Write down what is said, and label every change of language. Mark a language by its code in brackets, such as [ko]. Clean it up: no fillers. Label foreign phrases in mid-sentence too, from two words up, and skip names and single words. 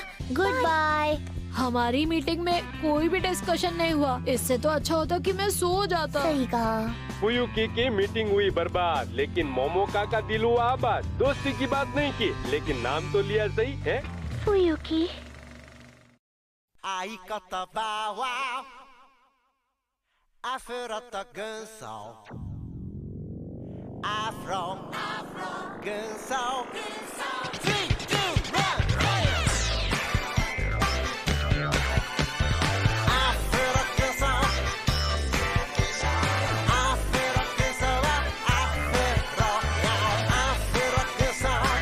[en] good bye. [hi] हमारी मीटिंग में कोई भी डिस्कशन नहीं हुआ, इससे तो अच्छा होता कि मैं सो जाता। सही कहा। फुयुकी की मीटिंग हुई बर्बाद, लेकिन मोमोका का दिल हुआ आबाद। दोस्ती की बात नहीं की, लेकिन नाम तो लिया सही है। फुयुकी। [ja] 相方はアフロと軍曹アフロ軍曹 3, 2, 1 アフロ軍曹アフロ軍曹はアフロアフロ軍曹